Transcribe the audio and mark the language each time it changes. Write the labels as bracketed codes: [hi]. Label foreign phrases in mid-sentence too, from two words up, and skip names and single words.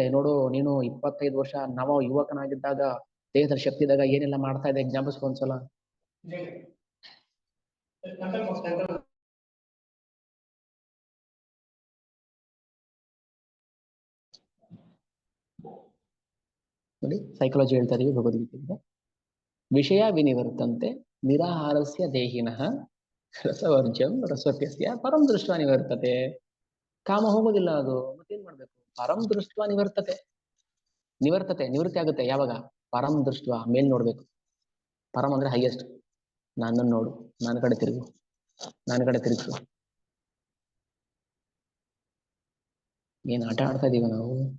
[kn] ನೋಡು, ನೀನು 25 ವರ್ಷ ನವ ಯುವಕನಾಗಿದ್ದಾಗ, ದೇಹದ ಶಕ್ತಿ ಇದ್ದಾಗ ಏನೆಲ್ಲ ಮಾಡ್ತಾ ಇದೆ ಜ್ಞಾಪಿಸ್ಕೊ ಒಂದ್ಸಲ. ನೋಡಿ, ಸೈಕಾಲಜಿ ಹೇಳ್ತಾ ಇದೀವಿ ಭಗವದ್ಗೀತೆಗೆ. [sa] ವಿಷಯ ವಿನಿವರ್ತಂತೆ ನಿರಾಹಾರಸ್ಯ ದೇಹಿನಃ ರಸವರ್ಜ್ಯಂ ರಸೋಪ್ಯಸ್ಯ ಪರಂ ದೃಷ್ಟ ನಿವರ್ತತೆ. [kn] ಕಾಮ ಹೋಗೋದಿಲ್ಲ, ಅದು ಮತ್ತೇನ್ ಮಾಡ್ಬೇಕು? [sa] ಪರಂ ದೃಷ್ಟ ನಿವರ್ತತೆ. [kn] ನಿವೃತ್ತಿ ಆಗುತ್ತೆ ಯಾವಾಗ? [sa] ಪರಂ ದೃಷ್ಟ, [kn] ಮೇಲ್ ನೋಡ್ಬೇಕು. ಪರಂ ಅಂದ್ರೆ ಹೈಯೆಸ್ಟ್. ನನ್ನನ್ನು ನೋಡು, ನನ್ನ ಕಡೆ ತಿರುಗು, ನನ್ನ ಕಡೆ ತಿರುಗಿಸು. ಏನ್ ಆಟ ಆಡ್ತಾ ಇದೀವ ನಾವು?